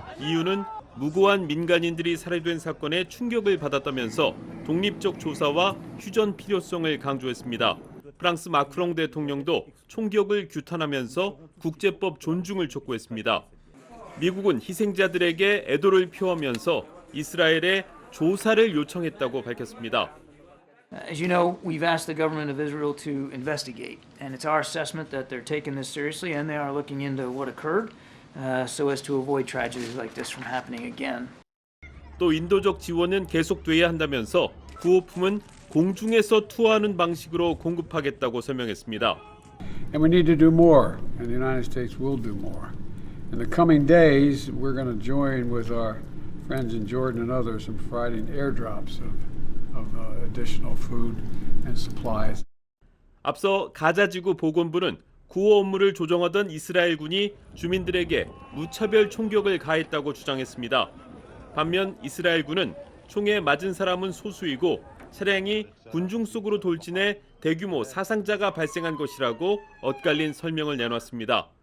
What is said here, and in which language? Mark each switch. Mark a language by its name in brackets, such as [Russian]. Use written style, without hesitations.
[Korean] EU는 무고한 민간인들이 살해된 사건에 충격을 받았다면서 독립적 조사와 휴전 필요성을 강조했습니다. 프랑스 마크롱 대통령도 총격을 규탄하면서 국제법 존중을 촉구했습니다. 미국은 희생자들에게 애도를 표하면서 이스라엘에 조사를 요청했다고 밝혔습니다. [English] As you know, we've asked the government of Israel to investigate, and it's our assessment that they're taking this seriously and they are looking into what occurred, so as to avoid tragedies like this from happening again. [Korean] 또 인도적 지원은 계속돼야 한다면서 구호품은 공중에서 투하하는 방식으로 공급하겠다고 설명했습니다. [English] And we need to do more, and the United States will do more. In the coming days, we're going to join with our friends in Jordan and others in providing airdrops of additional food and supplies. [Korean] 앞서 가자지구 보건부는 구호 업무를 조정하던 이스라엘군이 주민들에게 무차별 총격을 가했다고 주장했습니다. 반면 이스라엘군은 총에 맞은 사람은 소수이고 차량이 군중 속으로 돌진해 대규모 사상자가 발생한 것이라고 엇갈린 설명을 내놨습니다.